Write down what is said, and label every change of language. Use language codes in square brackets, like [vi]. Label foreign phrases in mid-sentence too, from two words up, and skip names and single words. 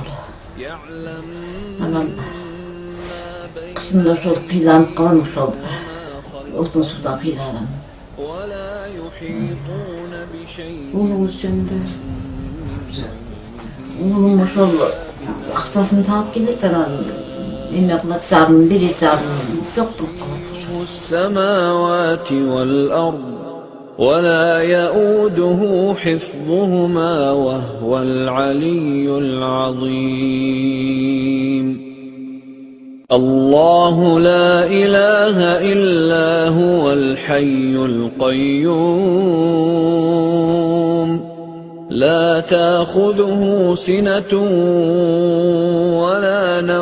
[ky] Анан кышында ошол кыйланып калам, ошол отун суудан кыйналам. Уулуңуз жөнүндө? Уулум ошол акчасын таап келет, анан эме кылат, жарым берет, жарым жок болуп калат. [ar] السماوات والأرض ولا يؤوده حفظهما وهو العلي العظيم. الله لا إله إلا هو الحي القيوم لا تأخذه سنة ولا